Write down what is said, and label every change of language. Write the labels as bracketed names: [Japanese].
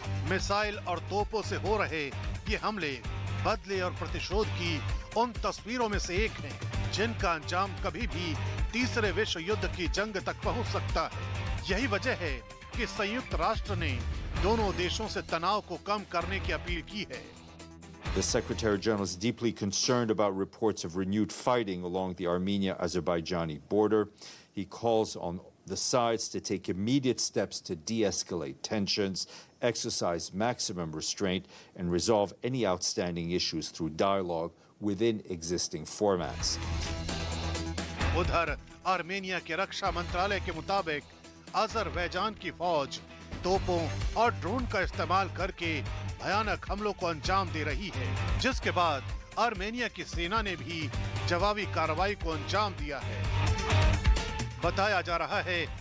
[Hindi] Missile और तोपों से हो रहे ये हमले बदले और प्रतिशोध की उन तस्वीरों में से एक है जिनका अंजाम कभी भी तीसरे विश्व युद्ध की जंग तक पहुंच सकता है। यही वजह है कि संयुक्त राष्ट्र ने दोनों देशों से तनाव को कम करने की अपील की है। [English] The Secretary General is deeply concerned about reports of renewed fighting along the Armenia-Azerbaijani border. He calls on the sides to take immediate steps to de-escalate tensions, exercise maximum restraint, and resolve any outstanding issues through dialogue within existing formats. [Hindi] उधर Armenia के रक्षा मंत्रालय के मुताबिक Azerbaijan की फौज तोपों और drone का इस्तेमाल करके भयानक हमलों को अंजाम दे रही है, जिसके बाद आर्मेनिया की सेना ने भी जवाबी कार्रवाई को अंजाम दिया है। बताया जा रहा है